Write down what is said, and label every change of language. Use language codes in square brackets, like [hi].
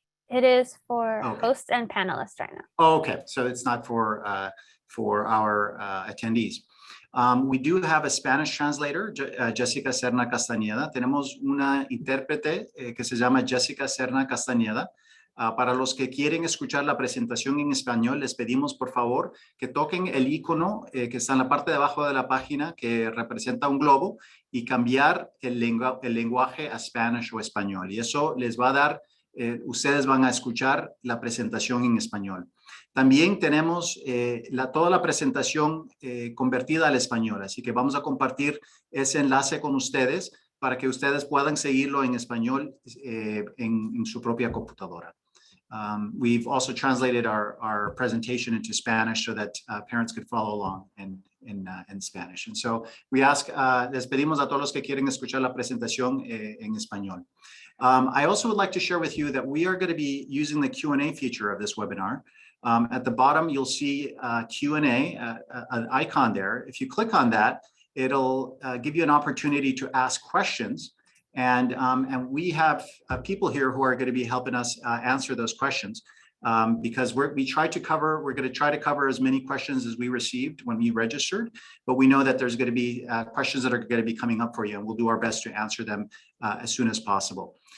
[en] It is for hosts and panelists right now. Oh, okay, so it's not for our attendees. We do have a Spanish translator, Jessica Serna Castañeda. [es] Tenemos una intérprete que se llama Jessica Serna Castañeda. Para los que quieren escuchar la presentación en español, les pedimos por favor que toquen el icono que está en la parte de abajo de la página que representa un globo y cambiar el lenguaje a Spanish o español. Y eso les va a dar, ustedes van a escuchar la presentación en español. También tenemos toda la presentación convertida al español, así que vamos a compartir ese enlace con ustedes para que ustedes puedan seguirlo en español en su propia computadora. [en] We've also translated our presentation into Spanish so that parents could follow along in Spanish. And so we ask, [es] les pedimos a todos los que quieren escuchar la presentación en español. [en] I also would like to share with you that we are going to be using the Q&A feature of this webinar. At the bottom, you'll see Q&A, an icon there. If you click on that, it'll give you an opportunity to ask questions. And we have people here who are going to be helping us answer those questions because we're going to try to cover as many questions as we received when we registered, but we know that there's going to be questions that are going to be coming up for you, and we'll do our best to answer them as soon as possible.